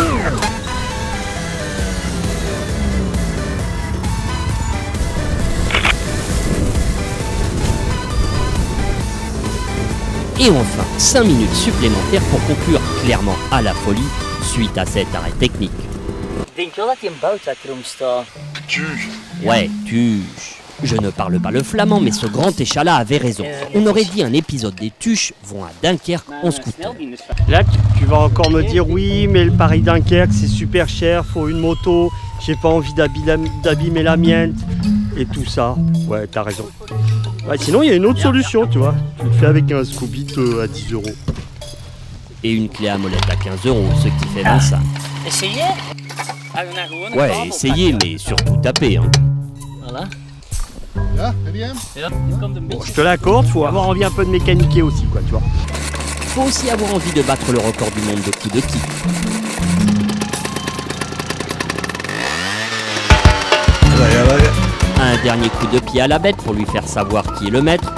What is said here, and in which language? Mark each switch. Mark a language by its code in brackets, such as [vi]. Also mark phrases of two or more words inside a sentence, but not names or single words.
[fr] Et enfin, 5 minutes supplémentaires pour conclure clairement à la folie suite à cet arrêt technique. [nl] Denk je wel dat die een boutwekroom staat? [fr] Ouais, tuche. Je ne parle pas le flamand, mais ce grand échalas avait raison. On aurait dit un épisode des Tuches vont à Dunkerque en scooter. Là, tu vas encore me dire oui, mais le Paris-Dunkerque c'est super cher, faut une moto, j'ai pas envie d'abîmer la mienne et tout ça. Ouais, t'as raison. Ouais, sinon, il y a une autre solution, tu vois. Tu le fais avec un Scooby à 10 €. Et une clé à molette à 15 €, ce qui fait 25. Essayez? Ouais, essayez, mais surtout tapez. Hein. Voilà. [nl] Ja, heb je hem? [fr] Bon, je te l'accorde, faut avoir envie un peu de mécaniquer aussi, quoi, tu vois. Faut aussi avoir envie de battre le record du monde de coups de qui. Un dernier coup de pied à la bête pour lui faire savoir qui est le maître.